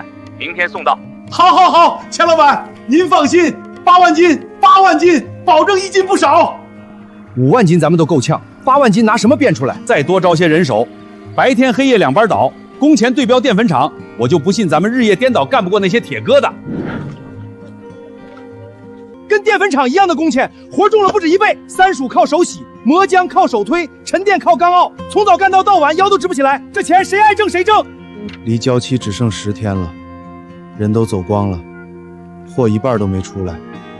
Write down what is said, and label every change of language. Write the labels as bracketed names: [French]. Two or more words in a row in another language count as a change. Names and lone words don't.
[Chinese] 明天送到。好，好，好，錢老闆，您放心，8萬斤，8萬斤，保證一斤不少。 5萬斤咱們都夠嗆，8萬斤拿什麼變出來？再多招些人手，白天黑夜2班倒，工錢對標澱粉廠，我就不信咱們日夜顛倒幹不過那些鐵疙瘩。跟澱粉廠一樣的工錢，活重了不止1倍，3屬靠手洗，磨浆靠手推，沉淀靠钢熬，从早干到晚，腰都直不起来。这钱谁爱挣谁挣。离交期只剩10天了，人都走光了，货一半都没出来。